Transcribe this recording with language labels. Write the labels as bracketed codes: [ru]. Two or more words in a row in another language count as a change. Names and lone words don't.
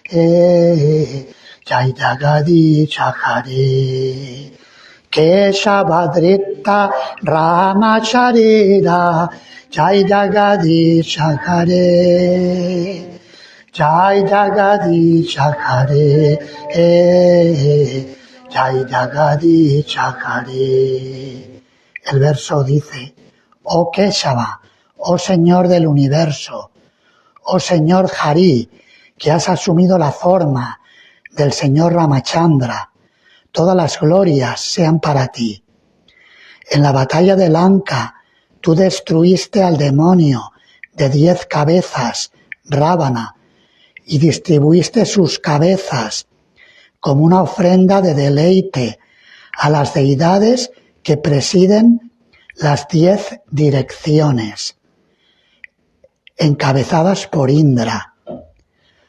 [sa] जय जगदीश हरे केशवधृत राम शरीर जय जगदीश हरे जय जगदीश हरे जय जगदीश हरे. [es] El verso dice, oh Keshava, oh Señor del universo, oh Señor Hari, que has asumido la forma del Señor Ramachandra, todas las glorias sean para ti. En la batalla de Lanka, tú destruiste al demonio de 10 cabezas, Rábana, y distribuiste sus cabezas como una ofrenda de deleite a las deidades que presiden las 10 direcciones, encabezadas por Indra.